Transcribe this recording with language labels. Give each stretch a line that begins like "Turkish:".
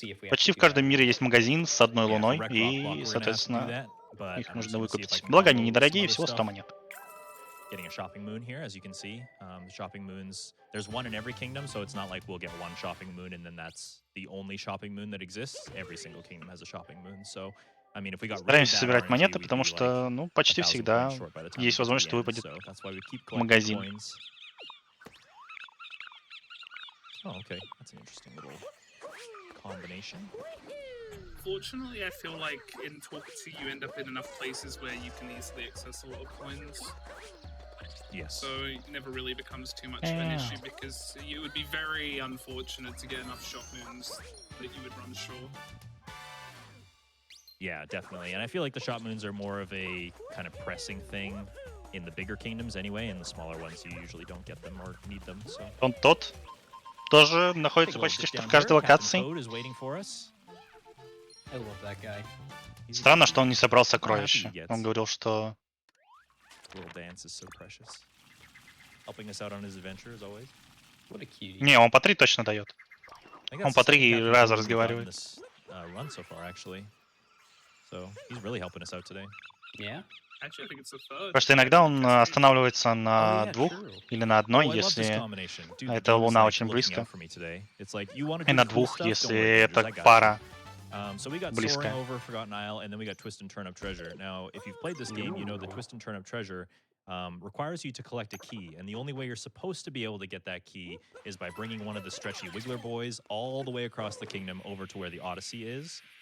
Russian: Почти в каждом мире есть магазин с одной луной, и, соответственно, их нужно выкупить. Благо, они недорогие, всего 100 монет.
English: Getting a shopping moon here, as you can see. The shopping moons, there's one in every kingdom, so it's not like we'll get one shopping moon and then that's the only shopping moon that exists. Every single kingdom has a shopping moon, so I mean, if we got
Russian: Стараемся собирать монеты, потому что, ну, почти всегда есть возможность, что выпадет магазин.
English: Oh, okay. That's an interesting little combination. Unfortunately, I feel like in Talkative you end up in enough places where you can easily access a lot of coins. Yes. So it never really becomes too much of an issue because it would be very unfortunate to get enough shot moons that you would run short. Yeah, definitely. And I feel like the shot moons are more of a kind of pressing thing in the bigger kingdoms anyway. In the smaller ones, you usually don't get them or need them. So.
Russian: Он тот тоже находится почти что в каждой локации.
English: I love that guy.
Russian: Странно, что он не собрал сокровища. Он говорил, что...
English: Little dance is so precious. Helping us out on his adventure as always. What a cutie.
Russian: Не, он по 3 точно дает. Он по 3 раза разговаривает.
English: Run so far, actually. So he's really helping us out today. Yeah. Actually, I think it's the third.
Russian: Потому что иногда он останавливается на 2 или на 1, если эта луна очень близко. И на 2, если это пара
English: So we got
Russian: близкая.
English: Soaring over Forgotten Isle, and then we got Twist and Turn Up Treasure. Now, if you've played this game, you know that Twist and Turn Up Treasure requires you to collect a key, and the only way you're supposed to be able to get that key is by bringing one of the stretchy Wiggler boys all the way across the kingdom over to where the Odyssey is.